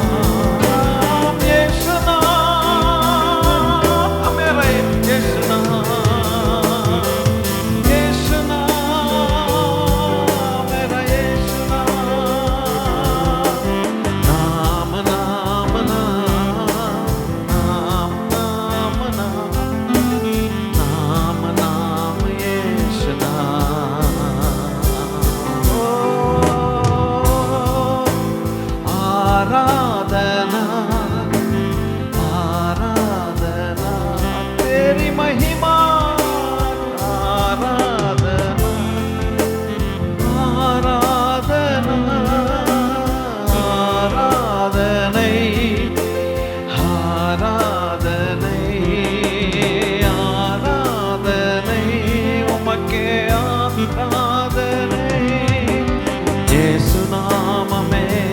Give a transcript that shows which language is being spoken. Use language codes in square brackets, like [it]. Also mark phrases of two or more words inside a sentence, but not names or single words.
[hi] यीशु नाम, मेरा यीशु नाम, यीशु नाम, मेरा यीशु नाम, नाम नाम नाम, नाम नाम नाम, नाम नाम यीशु नाम। ओ आराधना आराधना तेरी महिमा, [ta] आराधना ஆராதனை ஆராதனை ஆராதனை ஆராதனை உமக்கே ஆராதனை இயேசு நாமமே